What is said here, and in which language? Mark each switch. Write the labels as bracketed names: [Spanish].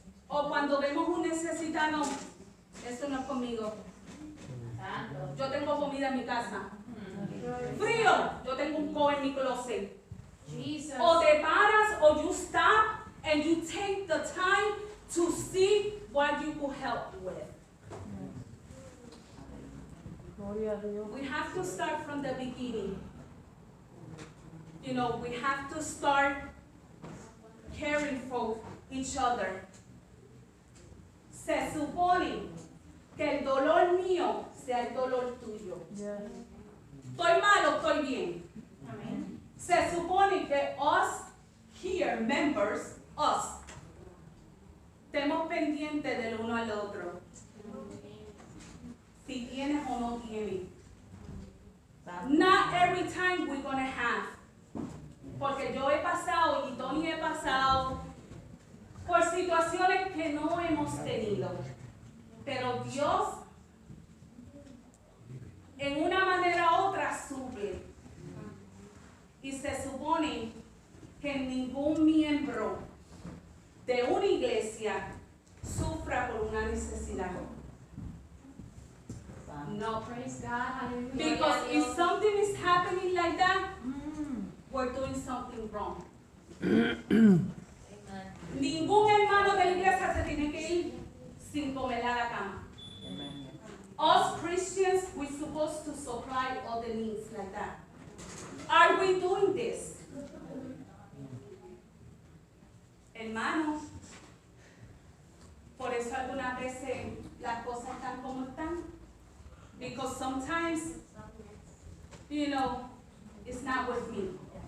[Spanish] O cuando vemos un necesitado, esto no es conmigo. Yo tengo comida en mi casa. Frío, yo tengo un coat en mi closet. [English] Jesus. [Spanish] O te paras, [English] or you stop and you take the time to see what you could help with. We have to start from the beginning. You know, we have to start caring for each other. [Spanish] Se supone que el dolor mío sea el dolor tuyo. Estoy mal o estoy bien. [English] Amen. [Spanish] Se supone que [English] us here, members, us, [Spanish] estemos pendientes del uno al otro. si tienes o no tienes. [English] Not every time we're gonna have. [Spanish] Porque yo he pasado y Tony he pasado por situaciones que no hemos tenido. Pero Dios, en una manera u otra, suple. Y se supone que ningún miembro de una iglesia sufra por una necesidad. No. [English] Praise God. Hallelujah. Because if something is happening like that, we're doing something wrong. Amen. [Spanish] Ningún hermano de la iglesia se tiene que ir sin comer a la cama. [English] Us Christians, we're supposed to supply all the needs like that. Are we doing this? [Spanish] Hermanos, por eso algunas veces las cosas están como están. [English] Because sometimes, you know, it's not with me.